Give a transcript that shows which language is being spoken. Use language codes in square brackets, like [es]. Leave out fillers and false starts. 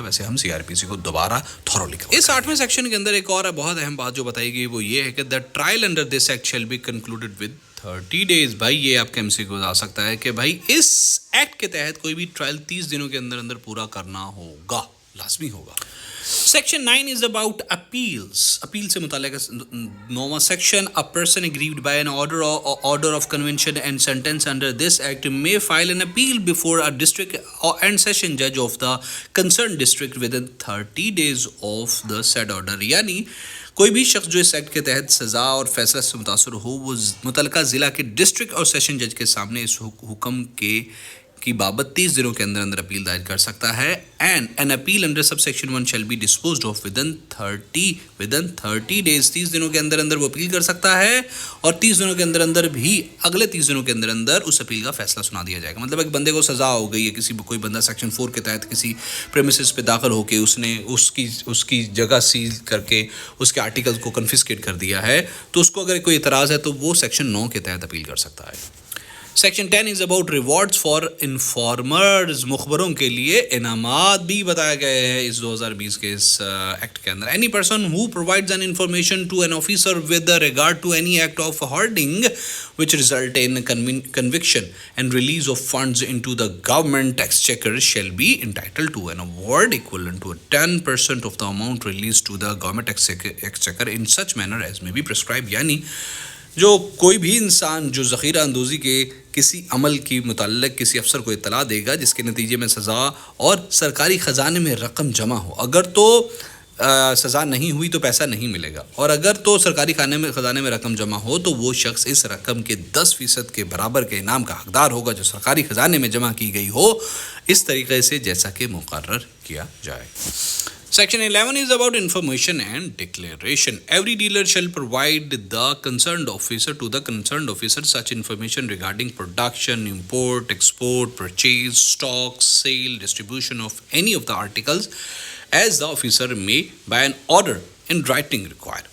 [ur] ویسے ہم CRPC کو دوبارہ تھورولی کور. اس 8ویں سیکشن کے اندر ایک اور بہت اہم بات جو بتائی گئی وہ یہ ہے کہ [en] the trial under this act shall be concluded with 30 days. [ur] بھائی یہ آپ کے MCQ آ سکتا ہے کہ بھائی اس ایکٹ کے تحت کوئی بھی ٹرائل 30 دنوں کے اندر پورا کرنا ہوگا, لازمی ہوگا. [en] Section 9 is about appeals. [ur] Appeal سے متعلق 9واں section. [en] A person aggrieved by an order of conviction and sentence under this act may file an appeal before a district and session judge of the concerned district within 30 days of the said order. [ur] یعنی کوئی بھی شخص جو اس act کے تحت سزا اور فیصلہ سے متاثر ہو وہ متعلقہ ضلع کے ڈسٹرکٹ اور سیشن جج کے سامنے اس حکم کی بابت 30 دنوں کے اندر اپیل دائر کر سکتا ہے. [en] And an appeal under sub section 1 shall be disposed of within 30 days. [ur] 30 دنوں کے اندر وہ اپیل کر سکتا ہے اور 30 دنوں کے اندر بھی اگلے 30 دنوں کے اندر اس اپیل کا فیصلہ سنا دیا جائے گا. مطلب ایک بندے کو سزا ہو گئی ہے, کوئی بندہ سیکشن 4 کے تحت کسی پریمیسز پہ داخل ہو کے اس نے اس کی جگہ سیل کر کے اس کے آرٹیکل کو کنفسکیٹ کر دیا ہے, تو اس کو اگر کوئی اعتراض ہے تو وہ سیکشن 9 کے تحت اپیل کر سکتا ہے. [en] Section 10 is about rewards for informers. [ur] مخبروں کے لیے انعامات بھی بتایا گیا ہے اس 2020 کے اس ایکٹ کے اندر. [en] Any person who provides an information to an officer with regard to any act of hoarding which result in conviction and release of funds into the government exchequer shall be entitled to an award equivalent to 10% of the amount released to the government exchequer in such manner as may be prescribed. [ur] یعنی جو کوئی بھی انسان جو ذخیرہ اندوزی کے کسی عمل کی متعلق کسی افسر کو اطلاع دے گا جس کے نتیجے میں سزا اور سرکاری خزانے میں رقم جمع ہو, اگر تو سزا نہیں ہوئی تو پیسہ نہیں ملے گا، اور اگر تو سرکاری خزانے میں رقم جمع ہو تو وہ شخص اس رقم کے 10% کے برابر کے انعام کا حقدار ہوگا جو سرکاری خزانے میں جمع کی گئی ہو، اس طریقے سے جیسا کہ مقرر کیا جائے۔ [en] Section 11 is about information and declaration. Every dealer shall provide the concerned officer such information regarding production, import, export, purchase, stock, sale, distribution of any of the articles as the officer may by an order in writing require.